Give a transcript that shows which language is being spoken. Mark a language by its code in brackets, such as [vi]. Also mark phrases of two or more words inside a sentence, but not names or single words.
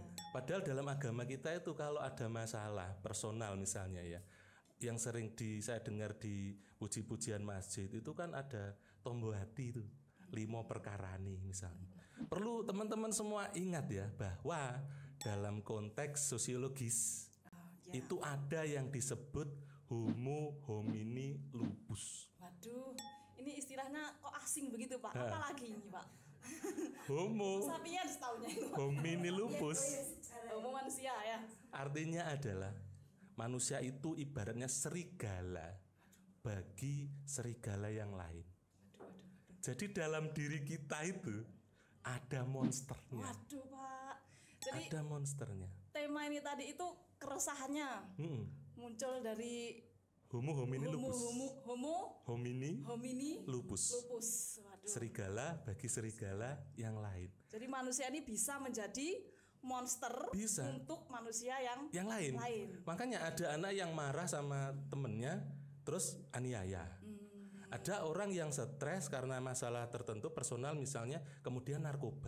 [id] Padahal dalam agama kita itu kalau ada masalah personal misalnya ya, yang sering saya dengar di puji-pujian masjid itu kan ada tombo hati itu, 5 perkara nih misalnya. Perlu teman-teman semua ingat ya bahwa dalam konteks sosiologis itu ada yang disebut [la] homo homini lupus. [id] Waduh, ini istilahnya kok asing begitu Pak? Apa lagi ini Pak? Homo Sapiens taunya itu. [la] homini lupus [id] Homo manusia ya. artinya adalah manusia itu ibaratnya serigala bagi serigala yang lain. Jadi dalam diri kita itu ada monsternya. Waduh Pak. Jadi Ada monsternya. tema ini tadi itu keresahannya muncul dari [la] Homo homini lupus. [id] homo Homini lupus. lupus. Waduh. Serigala bagi serigala yang lain. Jadi manusia ini bisa menjadi monster Bisa. untuk manusia yang Yang lain. Makanya ada anak yang marah sama temennya terus aniaya. Ada orang yang stres karena masalah tertentu personal misalnya, kemudian narkoba.